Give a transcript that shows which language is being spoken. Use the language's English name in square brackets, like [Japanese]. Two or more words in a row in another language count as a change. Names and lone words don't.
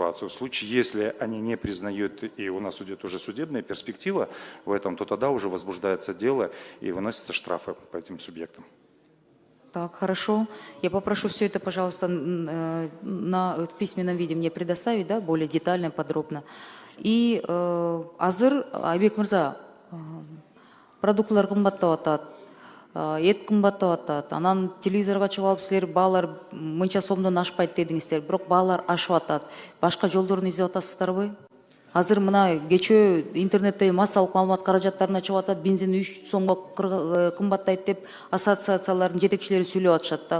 [Russian] В случае, если они не признают, и у нас идет уже судебная перспектива в этом, то тогда уже возбуждается дело и выносятся штрафы по этим субъектам. Так, хорошо. Я попрошу все это, пожалуйста, в письменном виде мне предоставить, да, более детально, подробно. [Kyrgyz] И азыр, Айбек Мырза, продуктлар кымбаттап атат, эт кымбаттап атат. Анан телевизорго чыгып алып силер баалар мынча сомдон ашпайт дедиңиздер, бирок баалар ашып атат. Башка жолдорун издеп атасыздарбы? Азыр мына кечөө интернетте массалык маалымат каражаттарына чыгып атат, бензин 3 сомго кымбаттайт деп ассоциациялардын жетекчилери сүйлөп атышат да.